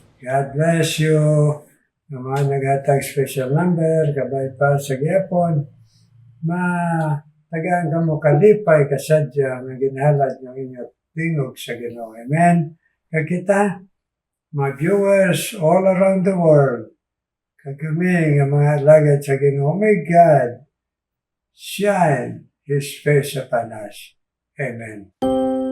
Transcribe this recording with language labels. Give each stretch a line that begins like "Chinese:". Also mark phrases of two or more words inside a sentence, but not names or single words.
English: God bless you.
Hiligaynon: Ng mga naghatag special number, kabay pa sa gyapon, tagaan ka mo kalipay kasadya nga ginhalad ng inyong tingog sa Ginoo.
English: Amen.
Hiligaynon: Kag kita,
English: mga viewers all around the world,
Hiligaynon: kag kami nga mga alagad sa Ginoo,
English: may God shine His face upon us.
Hiligaynon: Amen.